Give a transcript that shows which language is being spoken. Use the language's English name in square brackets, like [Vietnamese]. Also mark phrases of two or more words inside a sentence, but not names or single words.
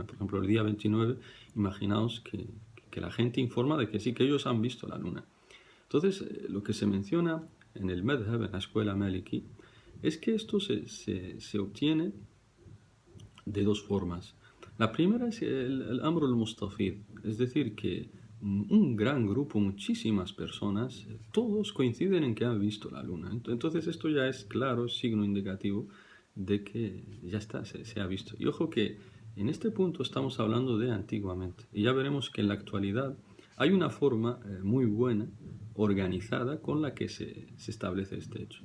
[Spanish] Por ejemplo, el día 29, imaginaos que la gente informa de que sí, que ellos han visto la luna. Entonces, lo que se menciona en el madhab, en la escuela maliki, es que esto se obtiene de dos formas. La primera es el [Arabic] الأمر المستفيض, [Spanish] es decir, que un gran grupo, muchísimas personas, todos coinciden en que han visto la luna. Entonces esto ya es claro, es signo indicativo de que ya está, se ha visto. Y ojo que en este punto estamos hablando de antiguamente. Y ya veremos que en la actualidad hay una forma muy buena, organizada, con la que se establece este hecho.